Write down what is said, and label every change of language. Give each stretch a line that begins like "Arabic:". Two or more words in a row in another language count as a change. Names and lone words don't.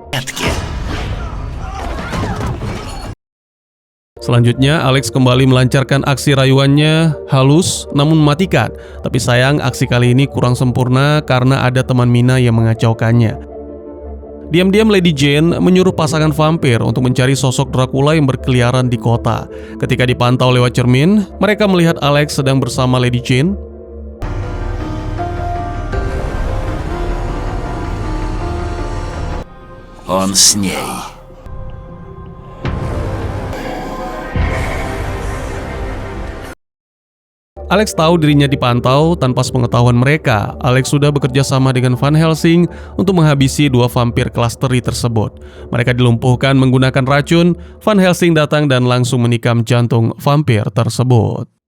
Indonesian: Selanjutnya, Alex kembali melancarkan aksi rayuannya, halus namun mematikan. Tapi sayang, aksi kali ini kurang sempurna karena ada teman Mina yang mengacaukannya. Diam-diam Lady Jane menyuruh pasangan vampir untuk mencari sosok Dracula yang berkeliaran di kota. Ketika dipantau lewat cermin, mereka melihat Alex sedang bersama Lady Jane.
Russian: Он с ней.
Indonesian: Alex tahu dirinya dipantau. Tanpa sepengetahuan mereka, Alex sudah bekerja sama dengan Van Helsing untuk menghabisi dua vampir kelas teri tersebut. Mereka dilumpuhkan menggunakan racun. Van Helsing datang dan langsung menikam jantung vampir tersebut.